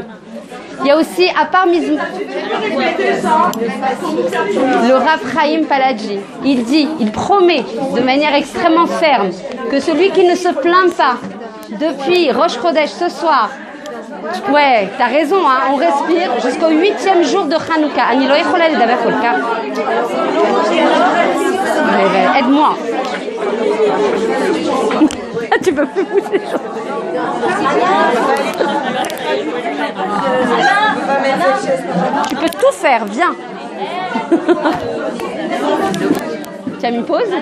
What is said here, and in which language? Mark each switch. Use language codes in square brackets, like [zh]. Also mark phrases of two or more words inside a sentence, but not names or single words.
[fr] Il y a aussi, à part le Rav Chaim Paladji, il promet de manière extrêmement ferme que celui qui ne se plaint pas depuis Rosh Chodesh ce soir, ouais, t'as raison, hein, on respire jusqu'au 8e jour de Hanouka. [he] אני לא יכולה לדבר כל כך. [fr] Aide-moi. Tu peux plus bouger les choses. Tu peux tout faire, viens. Tu as mis pause?